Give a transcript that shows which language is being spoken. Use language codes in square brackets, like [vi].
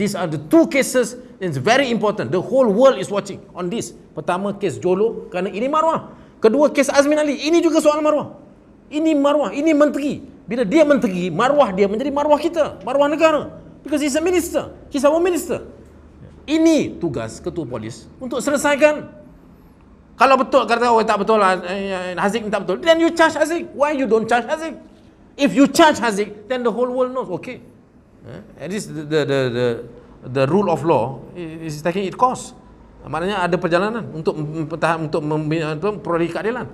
[en] These are the 2 cases, it's very important. The whole world is watching on this. [ms] Pertama, kes Jolo, kerana ini maruah. Kedua, kes Azmin Ali, ini juga soal maruah. Ini maruah, ini menteri. Bila dia menteri, maruah dia menjadi maruah kita, maruah negara. [en] Because he's a minister, he's our minister. [ms] Ini tugas ketua polis untuk selesaikan. Kalau betul kata tak betul lah, Haziq tak betul, [en] then you charge Haziq. Why you don't charge Haziq? If you charge Haziq, then the whole world knows. Okay, at least the rule of law is taking its course. [ms] Maknanya ada perjalanan untuk memperoleh keadilan.